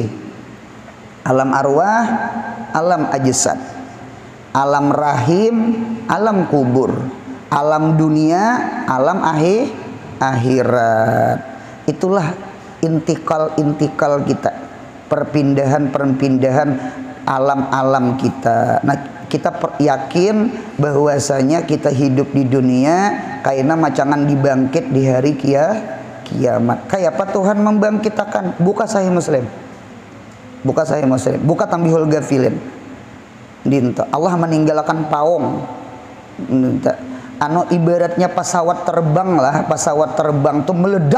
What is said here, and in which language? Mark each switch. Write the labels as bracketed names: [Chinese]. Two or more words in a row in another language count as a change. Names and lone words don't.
[Indonesian] Alam arwah, alam ajsad, alam rahim, alam kubur, alam dunia, alam akhirat. Itulah intikal kita, perpindahan alam-alam kita. [Banjar] Nah, kita yakin bahwasanya kita hidup di dunia kaina macangan dibangkit di hari kiamat. Kayak apa Tuhan membangkitakan? [Indonesian] Buka Sahih Muslim. Buka Tambihul Ghafilin. Allah meninggalkan paung. Ibaratnya pesawat terbang tuh meledak.